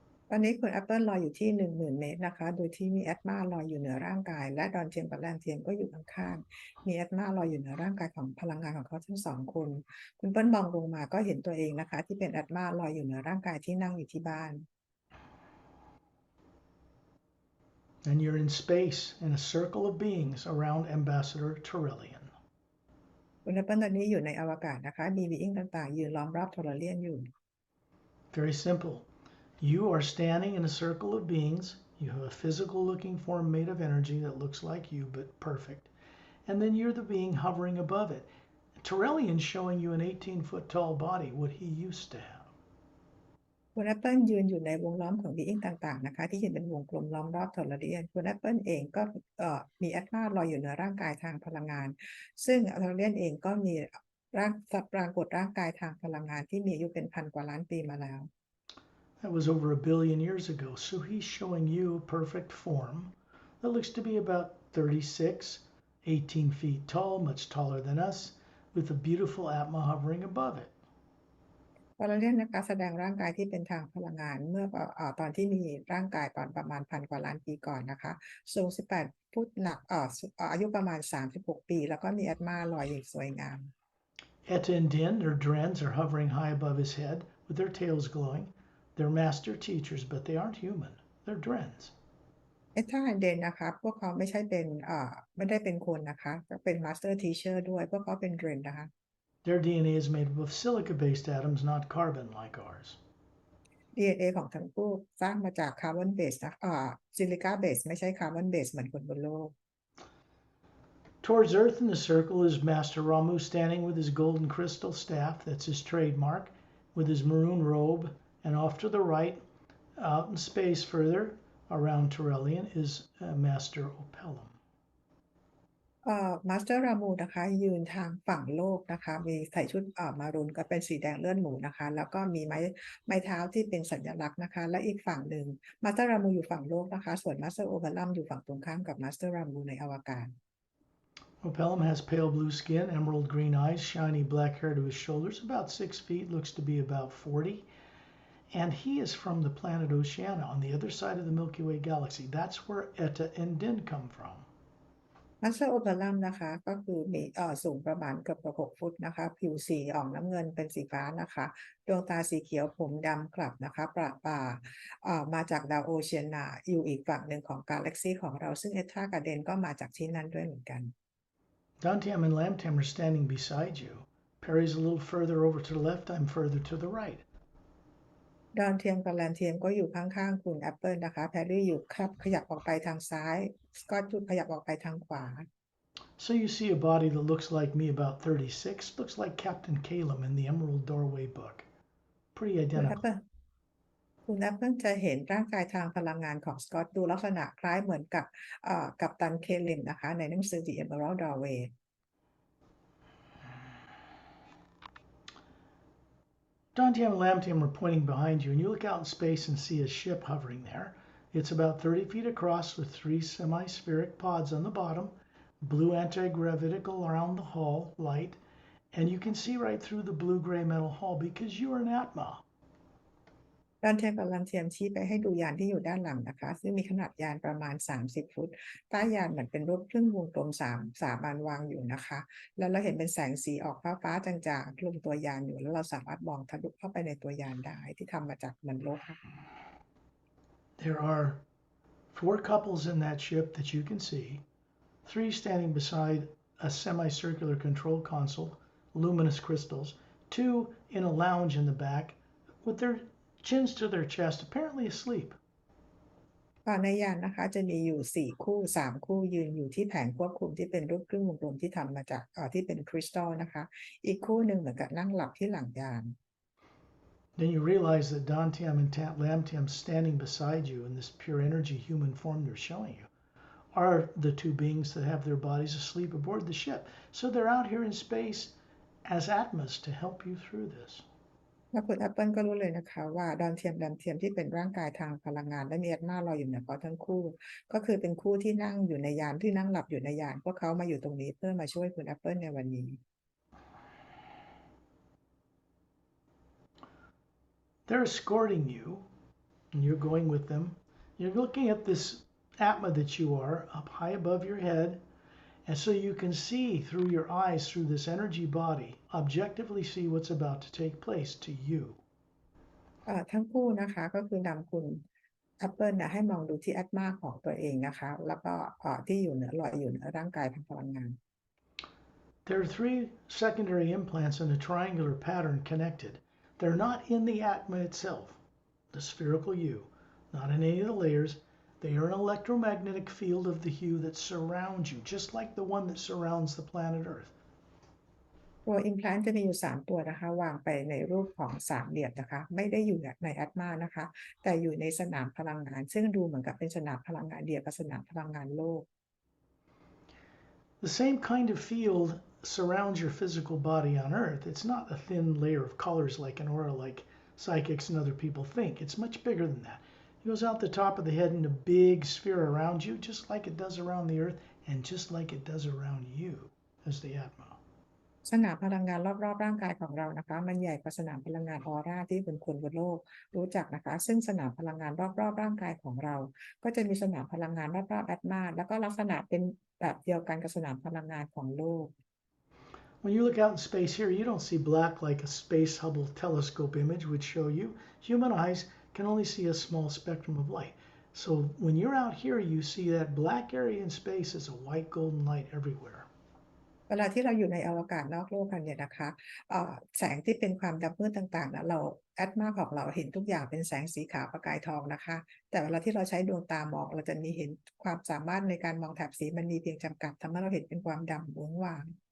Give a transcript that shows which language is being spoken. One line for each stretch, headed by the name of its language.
Thai: ตอนนี้คุณแอปเปิลลอยอยู่ที่ 10,000 เมตรนะคะโดยที่มีแอตมาลอยอยู่เหนือร่างกายและดอนเทียมกับแลนเทียมก็อยู่ข้างๆมีแอตมาลอยอยู่เหนือร่างกายของพลังงานของเขาทั้งสองคนคุณเปิ้ลมองลงมาก็เห็นตัวเองนะคะที่เป็นแอตมาลอยอยู่เหนือร่างกายที่นั่งอยู่ที่บ้าน
English: And you're in space in a circle of beings around Ambassador Turellian.
Thai: คุณแอปเปิลตอนนี้อยู่ในอวกาศนะคะมีบีอิงต่างๆยืนล้อมรอบโทรเลียนอยู่
English: Very simple. You are standing in a circle of beings. You have a physical looking form made of energy that looks like you, but perfect. And then you're the being hovering above it. Turellian's showing you an 18-foot tall body, what he used to have.
Thai: คุณแอปเปิลยืนอยู่ในวงล้อมของบีอิงต่างๆนะคะที่ยืนเป็นวงกลมล้อมรอบโทรเลียนคุณแอปเปิลเองก็มีแอตมาลอยอยู่เหนือร่างกายทางพลังงานซึ่งโทรเลียนเองก็มีปรากฏร่างกายทางพลังงานที่มีอายุเป็นพันกว่าล้านปีมาแล้ว
English: That was over 1 billion years ago. So he's showing you a perfect form that looks to be about 36, 18 feet tall, much taller than us, with a beautiful Atma hovering above it.
Thai: โทรเลียนนะคะแสดงร่างกายที่เป็นทางพลังงานเมื่อตอนที่มีร่างกายตอนประมาณพันกว่าล้านปีก่อนนะคะสูง18 ฟุตหนักอายุประมาณ36 ปีแล้วก็มีแอตมาลอยอย่างสวยงาม
English: Etta and Din, their drens, are hovering high above his head with their tails glowing. They're master teachers, but they aren't human. They're drens.
Thai: เอท่าเดนนะคะพวกเขาไม่ได้เป็นคนนะคะก็เป็นมาสเตอร์ทีเชอร์ด้วยพวกเขาเป็นเดรนนะคะ
English: Their DNA is made up of silica-based atoms, not carbon like ours.
Thai: DNA ของทั้งคู่สร้างมาจากคาร์บอนเบสซิลิก้าเบสไม่ใช่คาร์บอนเบสเหมือนคนบนโลก
English: Towards Earth in the circle is Master Ramu standing with his golden crystal staff, that's his trademark, with his maroon robe, and off to the right, out in space further, around Turellian, is Master Opellum.
Thai: มาสเตอร์รามูนะคะยืนทางฝั่งโลกนะคะมีใส่ชุดมารูนก็เป็นสีแดงเลือดหมูนะคะแล้วก็มีไม้เท้าที่เป็นสัญลักษณ์นะคะและอีกฝั่งหนึ่งมาสเตอร์รามูอยู่ฝั่งโลกนะคะส่วนมาสเตอร์โอเบลัมอยู่ฝั่งตรงข้ามกับมาสเตอร์รามูในอวกาศ
English: Opellum has pale blue skin, emerald green eyes, shiny black hair to his shoulders, about 6 feet, looks to be about 40. And he is from the planet Oceania on the other side of the Milky Way galaxy. That's where Eta and Din come from.
Thai: มาสเตอร์โอเปรัมนะคะก็คือมีสูงประมาณเกือบ6 ฟุตนะคะผิวสีออกน้ำเงินเป็นสีฟ้านะคะดวงตาสีเขียวผมดำกลับนะคะประป่ามาจากดาวโอเชียนาอยู่อีกฝั่งหนึ่งของกาแล็กซีของเราซึ่งเอทากับเดนก็มาจากที่นั่นด้วยเหมือนกัน
English: Dantium and Lamtium are standing beside you. Pari's a little further over to the left, I'm further to the right.
Thai: ดอนเทียมกับแลนเทียมก็อยู่ข้างๆคุณแอปเปิลนะคะแพรรี่อยู่ครับขยับออกไปทางซ้ายสกอตขยับออกไปทางขวา
English: So you see a body that looks like me about 36, looks like Captain Calum in the Emerald Doorway book. Pretty
Thai: คุณแอป เปิลจะเห็นร่างกายทางพลังงานของสกอตดูลักษณะคล้ายเหมือนกับกัปตันเคลิมนะคะในหนังสือ The Emerald Doorway
English: Dantium and Lamtium are pointing behind you, and you look out in space and see a ship hovering there. It's about 30 feet across with 3 semi-spheric pods on the bottom, blue anti-gravitical around the hull, light, and you can see right through the blue-gray metal hull because you're an Atma.
Thai: ดอนเทียมกับลันเทียมชี้ไปให้ดูยานที่อยู่ด้านหลังนะคะซึ่งมีขนาดยานประมาณ30 ฟุตใต้ยานเหมือนเป็นรูปครึ่งวงกลม3 อันวางอยู่นะคะแล้วเราเห็นเป็นแสงสีออกฟ้าๆจางๆลงตัวยานอยู่แล้วเราสามารถมองทะลุเข้าไปในตัวยานได้ที่ทำมาจากเหมือนโลหะ
English: There are 4 couples in that ship that you can see, 3 standing beside a semicircular control console, luminous crystals, 2 in a lounge in the back with their chins to their chest, apparently asleep.
Thai: ในยานนะคะจะมีอยู่3 คู่ยืนอยู่ที่แผงควบคุมที่เป็นรูปครึ่งวงกลมที่ทำมาจากที่เป็นคริสตัลนะคะอีกคู่หนึ่งเหมือนกับนั่งหลับที่หลังยาน
English: Then you realize that Dantium and Lamtium standing beside you in this pure energy human form they're showing you are the 2 beings that have their bodies asleep aboard the ship. So they're out here in space as Atmas to help you through this.
Thai: แล้วคุณแอปเปิลก็รู้เลยนะคะว่าดอนเทียมที่เป็นร่างกายทางพลังงานและมีแอตมาลอยอยู่เหนือเขาทั้งคู่ก็คือเป็นคู่ที่นั่งอยู่ในยานที่นั่งหลับอยู่ในยานพวกเขามาอยู่ตรงนี้เพื่อมาช่วยคุณแอปเปิลในวันนี้
English: They're escorting you, and you're going with them. You're looking at this Atma that you are up high above your head, and so you can see through your eyes, through this energy body, objectively see what's about to take place to you.
Thai: ทั้งคู่นะคะก็คือนำคุณแอปเปิลให้มองดูที่แอตมาของตัวเองนะคะแล้วก็ที่ลอยอยู่เหนือร่างกายทางพลังงาน
English: There are 3 secondary implants in a triangular pattern connected. They're not in the Atma itself, the spherical you, not in any of the layers. They are an electromagnetic field of the hue that surrounds you, just like the one that surrounds the planet Earth.
Thai: ตัว implant จะมีอยู่3 ตัวนะคะวางไปในรูปของ3 เหลี่ยมนะคะไม่ได้อยู่ในแอตมานะคะแต่อยู่ในสนามพลังงานซึ่งดูเหมือนกับเป็นสนามพลังงานเดียวกับสนามพลังงานโลก
English: The same kind of field surrounds your physical body on Earth. It's not a thin layer of colors like an aura like psychics and other people think. It's much bigger than that. It goes out the top of the head in a big sphere around you, just like it does around the Earth and just like it does around you as the Atma.
Thai: สนามพลังงานรอบๆร่างกายของเรานะคะมันใหญ่กว่าสนามพลังงานออร่าที่เป็นคนบนโลกรู้จักนะคะซึ่งสนามพลังงานรอบๆร่างกายของเราก็จะมีสนามพลังงานรอบๆแอตมาแล้วก็ลักษณะเป็นแบบเดียวกันกับสนามพลังงานของโลก
English: When you look out in space here, you don't see black like a Space Hubble telescope image would show you. Human eyes can only see a small spectrum of light. So when you're out here, you see that black area in space as a white golden light everywhere.
Thai: เวลาที่เราอยู่ในอวกาศนอกโลกกันเนี่ยนะคะแสงที่เป็นความดำมืดต่างๆนะเราแอตมาของเราเห็นทุกอย่างเป็นแสงสีขาวประกายทองนะคะแต่เวลาที่เราใช้ดวงตามองเราจะมีเห็นความสามารถในการมองแถบสีมันมีเพียงจำกัดทำให้เราเห็นเป็นความดำว้งว่าง